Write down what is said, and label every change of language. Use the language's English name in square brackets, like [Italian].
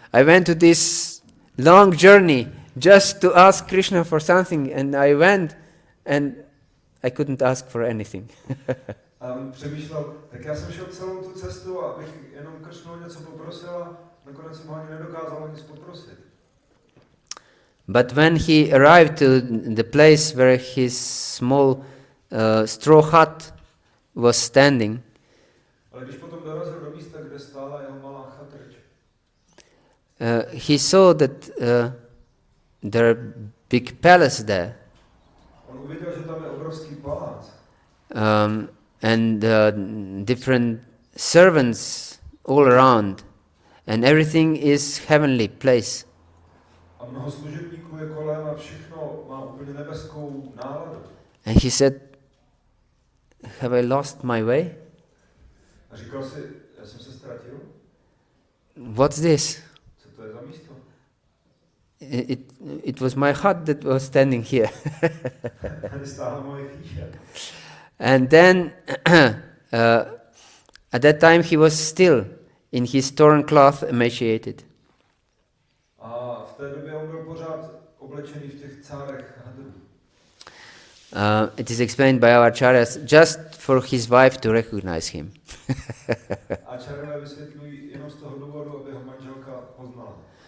[English] I went to this long journey just to ask Krishna for something, and I went and I couldn't ask for anything. [Czech] A on přemýšlel, tak já jsem šel celou tu cestu, abych jenom Kršnu něco poprosil a nakonec jsem ho ani nedokázal nic poprosit. [English] But when he arrived to the place where his small straw hut was standing, [Czech] Ale když potom dorazil do místa, kde stála jeho malá chatrč, [English] he saw that there are big palace there. [Czech] on uviděl, že tam je obrovský palác. [English] And different servants all around, and everything is heavenly place. [Czech] A mnoho služebníků je kolem a všechno má úplně nebeskou náladu. [English] And he said, "Have I lost my way? [Czech] A říkal si, já jsem se ztratil? [English] What's this? [Czech] Co to je za místo? [English] It was my hut that was standing here." [Czech] Tady stála moje chýše. [English] And then at that time he was still in his torn cloth, emaciated. [Czech] A v té době on byl pořád oblečený v těch cárech hadrů. [English] It is explained by our acharyas just for his wife to recognize him. [Czech] Acharyové vysvětlují jenom z toho důvodu, aby ho manželka poznala.